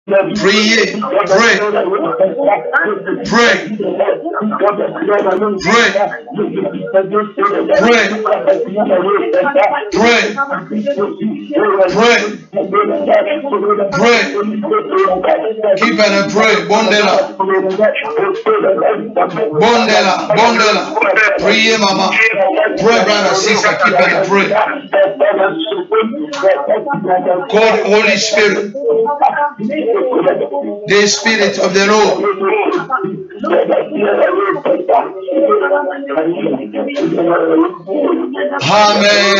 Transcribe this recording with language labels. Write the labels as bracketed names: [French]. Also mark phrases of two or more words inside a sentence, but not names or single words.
[French] Priez, [English] pray, pray, pray, pray, pray, pray, pray. Keep and pray. [Lingala] Bondela, bondela, bondela. [French] Priez, mama. [English] Pray, brother, sister. Keep and pray. Call the Holy Spirit, the Spirit of the Lord. Amen.